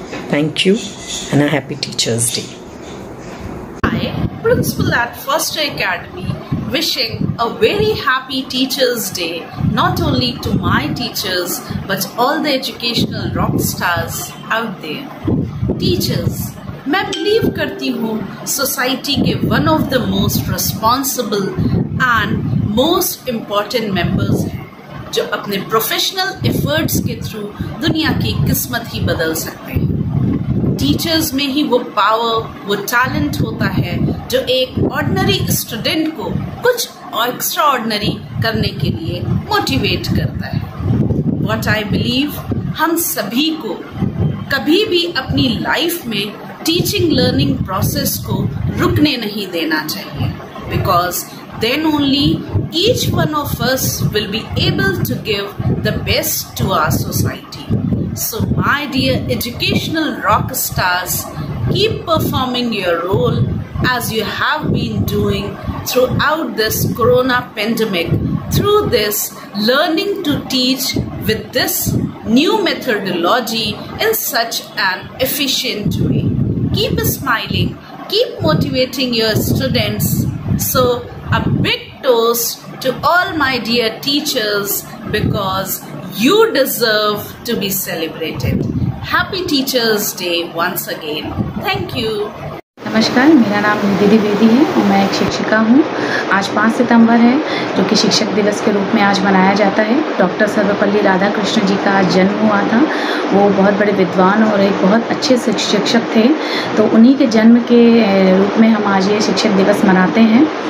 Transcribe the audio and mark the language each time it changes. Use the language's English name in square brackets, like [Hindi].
[English] Thank you and a happy Teachers' Day. Principal at Foster Academy, wishing a very happy Teachers' Day not only to my teachers but all the educational rock stars out there. [Hindi] Teachers, मैं believe करती हूँ society के [English] one of the most responsible and most important members [Hindi] हैं जो अपने professional efforts के through दुनिया की किस्मत ही बदल सकते हैं। टीचर्स में ही वो पावर, वो टैलेंट होता है जो एक ऑर्डिनरी स्टूडेंट को कुछ एक्स्ट्रा ऑर्डिनरी करने के लिए मोटिवेट करता है। [English] what I believe, [Hindi] हम सभी को कभी भी अपनी लाइफ में टीचिंग लर्निंग प्रोसेस को रुकने नहीं देना चाहिए, [English] Because then only each one of us will be able to give the best to our society. So my dear educational rock stars, keep performing your role as you have been doing throughout this corona pandemic, through this learning to teach with this new methodology in such an efficient way. Keep smiling, keep motivating your students. So a big toast to all my dear teachers, because you deserve to be celebrated. Happy Teachers' Day once again. Thank you. [Hindi] नमस्कार, मेरा नाम निधि द्विवेदी है और मैं एक शिक्षिका हूँ। आज 5 सितंबर है जो कि शिक्षक दिवस के रूप में आज मनाया जाता है। डॉक्टर सर्वपल्ली राधाकृष्णन जी का आज जन्म हुआ था। वो बहुत बड़े विद्वान और एक बहुत अच्छे शिक्षक थे, तो उन्हीं के जन्म के रूप में हम आज ये शिक्षक दिवस मनाते हैं।